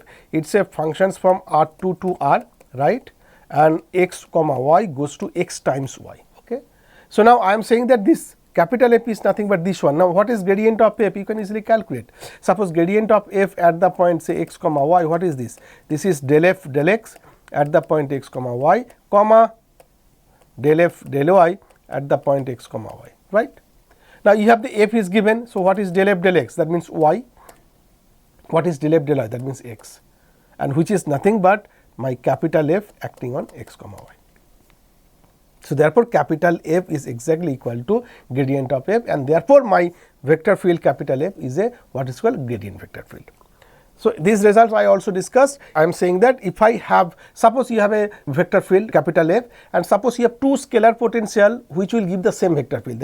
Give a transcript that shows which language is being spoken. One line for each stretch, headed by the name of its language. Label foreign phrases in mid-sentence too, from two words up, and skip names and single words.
English: It is a functions from R2 to R, right, and x comma y goes to x times y. Okay. So, now I am saying that this capital F is nothing but this one. Now, what is gradient of f? You can easily calculate. Suppose gradient of f at the point say x comma y, what is this? This is del f del x at the point x comma y, comma del f del y at the point x comma y, right. Now, you have the f is given. So, what is del f del x? That means y. What is del f del y? That means x, and which is nothing but my capital F acting on x comma y. So, therefore, capital F is exactly equal to gradient of f, and therefore, my vector field capital F is a what is called gradient vector field. So, these results I also discussed. I am saying that if I have, suppose you have a vector field capital F, and suppose you have 2 scalar potential which will give the same vector field.